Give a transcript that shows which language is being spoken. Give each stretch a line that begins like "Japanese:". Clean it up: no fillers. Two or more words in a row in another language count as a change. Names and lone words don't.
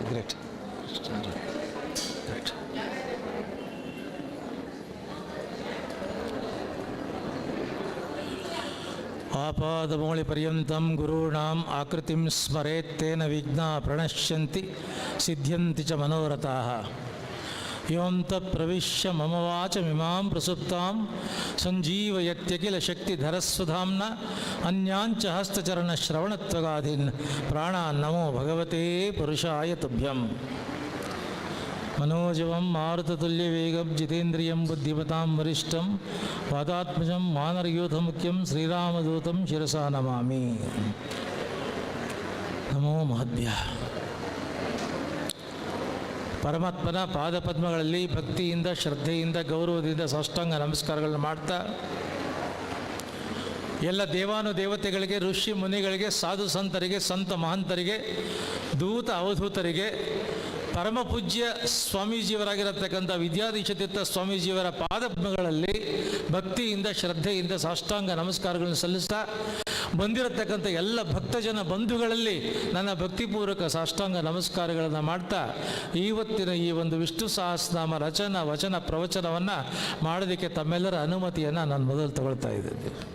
English: Great great.
Sanskrit: ಆಪಾದಮೌಳಿಪರ್ಯಂతం ಗುರುಣಾಂ ಆಕೃತಿಂ ಸ್ಮರೇತ್ತೇನ ವಿಘ್ನಾ ಪ್ರಣಶ್ಯಂತಿ ಸಿದ್ಧ್ಯಂತಿ ಚ ಮನೋರಥಾಃ. ಯೋಂತ ಪ್ರವಿಶ್ಯ ಮಮ ವಾಚಮಿಮಾಂ ಪ್ರಸುಪ್ತಾಂ ಸಂಜೀವಯತ್ಯಖಿಲ ಶಕ್ತಿಧರಸ್ವಧಾಮ್ನ ಅನ್ಯಾಂಚ ಹಸ್ತಚರಣಶ್ರವಣತ್ವಗಾಧೀನ್ ಪ್ರಾಣಾನ್ ನಮೋ ಭಗವತೆ ಪುರುಷಾಯ ತುಭ್ಯಂ. मनोजवं मारुततुल्यवेगं जितेन्द्रियं बुद्धिमतां वरिष्ठं वातात्मजं वानरयूथमुख्यं श्रीरामदूतं शिरसा नमामि. ನಮೋ ಮಹದ್ಭ್ಯ.
Kannada: ಪರಮಾತ್ಮನ ಪಾದಪದ್ಮಗಳಲ್ಲಿ ಭಕ್ತಿಯಿಂದ, ಶ್ರದ್ಧೆಯಿಂದ, ಗೌರವದಿಂದ ಸಾಷ್ಟಾಂಗ ನಮಸ್ಕಾರಗಳನ್ನು ಮಾಡ್ತಾ, ಎಲ್ಲ ದೇವಾನುದೇವತೆಗಳಿಗೆ, ಋಷಿ ಮುನಿಗಳಿಗೆ, ಸಾಧು ಸಂತರಿಗೆ, ಸಂತ ಮಹಂತರಿಗೆ, ದೂತ ಅವಧೂತರಿಗೆ, ಪರಮ ಪೂಜ್ಯ ಸ್ವಾಮೀಜಿಯವರಾಗಿರತಕ್ಕಂಥ ವಿದ್ಯಾಧೀಶತೀರ್ಥ ಸ್ವಾಮೀಜಿಯವರ ಪಾದಪದ್ಮಗಳಲ್ಲಿ ಭಕ್ತಿಯಿಂದ, ಶ್ರದ್ಧೆಯಿಂದ ಸಾಷ್ಟಾಂಗ ನಮಸ್ಕಾರಗಳನ್ನು ಸಲ್ಲಿಸ್ತಾ, ಬಂದಿರತಕ್ಕಂಥ ಎಲ್ಲ ಭಕ್ತಜನ ಬಂಧುಗಳಲ್ಲಿ ನನ್ನ ಭಕ್ತಿಪೂರ್ವಕ ಸಾಷ್ಟಾಂಗ ನಮಸ್ಕಾರಗಳನ್ನು ಮಾಡ್ತಾ, ಇವತ್ತಿನ ಈ ಒಂದು ವಿಷ್ಣು ಸಹಸ್ರನಾಮ ರಚನಾ ವಚನ ಪ್ರವಚನವನ್ನು ಮಾಡೋದಕ್ಕೆ ತಮ್ಮೆಲ್ಲರ ಅನುಮತಿಯನ್ನು ನಾನು ಮೊದಲು ತಗೊಳ್ತಾ ಇದ್ದೇನೆ.